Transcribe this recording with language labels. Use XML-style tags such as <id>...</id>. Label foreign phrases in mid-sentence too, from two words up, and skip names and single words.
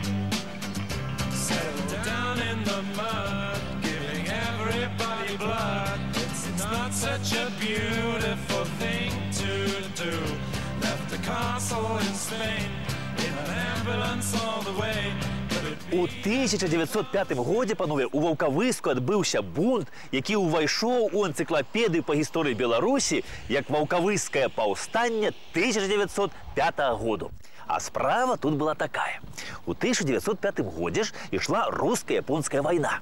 <en>Settled down in the mud, giving everybody blood. It's not such a beautiful thing to do. Left the castle in Spain in an ambulance all the way.</en> <be>У 1905 годзе, панове, у Ваўкавыску адбыўся бунт, які ўвайшоў у энцыклапедыю па гісторыі Беларусі як Ваўкавыскае паўстанне 1905 году. А справа тут была такая. У 1905 годзе ж ішла руска-японская вайна.</be>